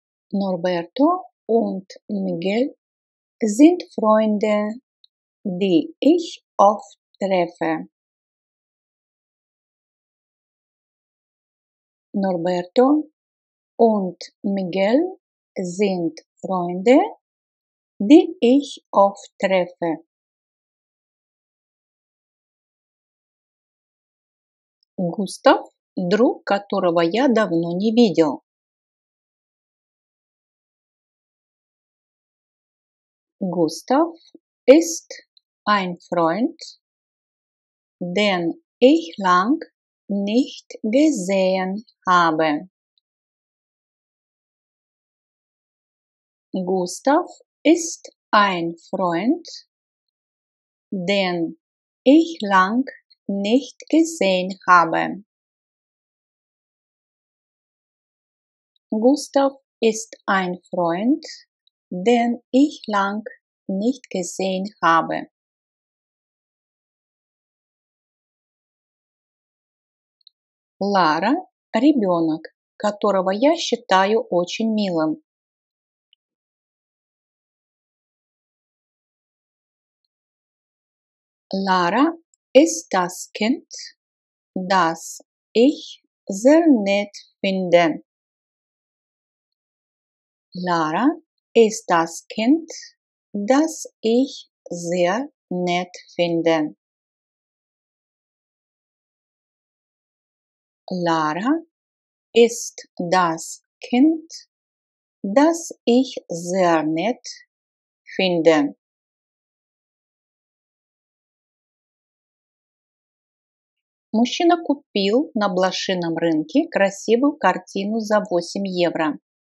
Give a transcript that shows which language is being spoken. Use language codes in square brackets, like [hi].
[de] Norberto und Miguel sind Freunde, die ich oft treffe. Norberto und Miguel sind Freunde, die ich oft treffe. [ru] Густав – друг, которого я давно не видел. [de] Gustav ist ein Freund, den ich lang nicht gesehen habe. Gustav ist ein Freund, den ich lang nicht gesehen habe. Gustav ist ein Freund, den ich lang nicht gesehen habe. [ru] Лара – ребенок, которого я считаю очень милым. [de] Lara ist das Kind, das ich sehr nett finde. Lara ist das Kind, das ich sehr nett finde. Lara ist das Kind, das ich sehr nett finde. [ru] Мужчина купил на блошином рынке красивую картину за 8 евро.